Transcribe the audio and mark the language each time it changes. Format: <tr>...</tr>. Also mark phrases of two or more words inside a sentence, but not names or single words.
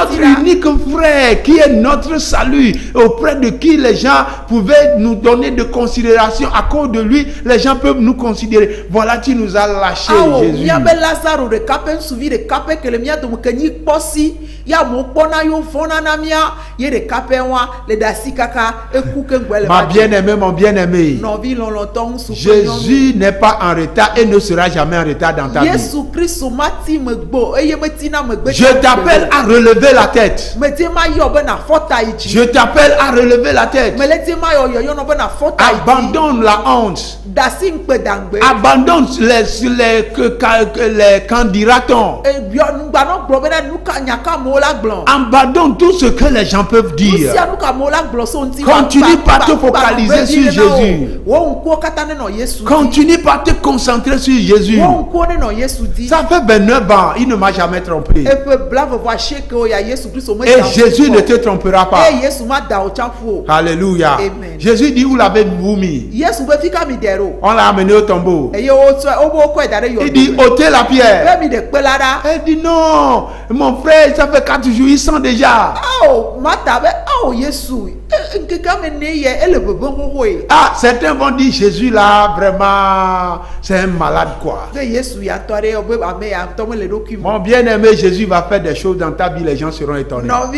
<fr>Notre la unique frère qui est notre salut, auprès de qui les gens pouvaient nous donner de considération, à cause de lui, les gens peuvent nous considérer. Voilà, tu nous as lâché,</fr> <ee>awo</ee> <fr>Jésus.</fr> <ee>mía be Lazaro ɖeka ƒe ŋsuvi ɖeka ƒe ke le mía dome ke nyi kpɔ si ya mo kpɔna yo vɔna na mía ye ɖeka ƒe wa le ɖe asi kaka eku ke ŋgbɛ le</ee> <fr>Ma</fr> <ee>va dzi.</ee> <fr>bien-aimée, mon bien-aimé,</fr> <ee>Nɔvi lɔlɔtɔ ŋusu kple</ee> <fr>Jésus n'est pas en retard et ne sera jamais en retard dans ta</fr> <ee>nyɔnu.</ee> <fr>vie.</fr> <ee>Yesu Kristo ma ti megbo eye metina megbe.</ee> <fr>Je t'appelle à relever la tête.</fr> <ee>Mete ma yɔ be nafɔ ta yi</ee> <fr>Je</fr> <ee>dzi.</ee> <fr>t'appelle à relever la tête.</fr> <ee>Mele te ma yɔ yɔyɔnɔ be nafɔ ta yi dzi.</ee> <fr>Abandonne la honte.</fr> <ee>Dasi ŋkpe dangbe.</ee> <fr>Abandonne les candidatons.</fr> <ee>Nugbanɔ gblɔ be na nu ka nya ka amewo la gblɔ.</ee> <fr>Abandonne tout ce que les gens peuvent</fr> <ee>Nu</ee> <fr>dire.</fr> <ee>sia nu ka amewo la gblɔ so ŋuti.</ee> <fr>Continue pas te focaliser sur Jésus.</fr> <ee>Wo ŋkuwo katã ne nɔ Yesu dzi.</ee> <fr>Continue par te concentrer sur Jésus.</fr> <ee>Wo ŋkuwo ne nɔ Yesu dzi.</ee> <fr>Ça fait 29 ans, il ne m'a jamais trompé.</fr> <ee>Eƒe blavevɔ asieke wo ya Yesu Kristo me</ee> <fr>Et</fr> <ee>da wo</ee> <fr>Jésus</fr> <ee>ƒu ne o.</ee> <fr>te trompera pas.</fr> <ee>Eye Yesu ma da wo tsaƒu o.</ee> <fr>Alléluia. Amen. Jésus dit, où l'avez-vous mis?</fr> <ee>Yesu be fi ka mi dɛ ɖo.</ee> <fr>On l'a amené au tombeau.</fr> <ee>Eye wo kɔe da ɖe</ee> <fr>Il dit,</fr> <ee>yɔdo me.</ee> <fr>ôtez la pierre.</fr> <ee>Be mi ɖe kpe la ɖa.</ee> <fr>Elle dit, non, mon frère, ça fait 4 jours, il sent déjà Martha.</fr> <ee>Oh, Martha, oh, Yesu.</ee> <fr>Ah, certains vont dire Jésus là, vraiment, c'est un malade quoi. Mon bien-aimé, Jésus va faire des choses dans ta vie, les gens seront étonnés.</fr>